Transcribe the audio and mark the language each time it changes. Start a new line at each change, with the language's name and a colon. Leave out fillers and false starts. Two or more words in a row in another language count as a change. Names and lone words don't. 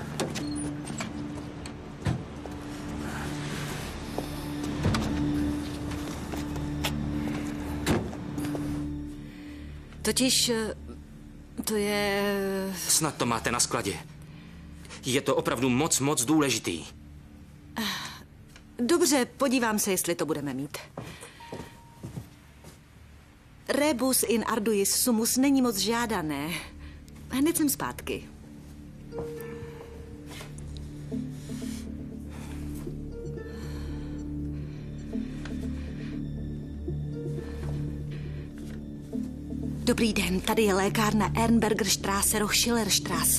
Czech: Totiž to je... Snad to máte na skladě. Je to opravdu moc důležitý. Dobře, podívám se, jestli to budeme mít.
Latin: Rebus in arduis sumus
Czech: není moc žádané. Hned jsem zpátky. Dobrý den, tady je lékárna Ernbergerstraße, Rochschillerstraße.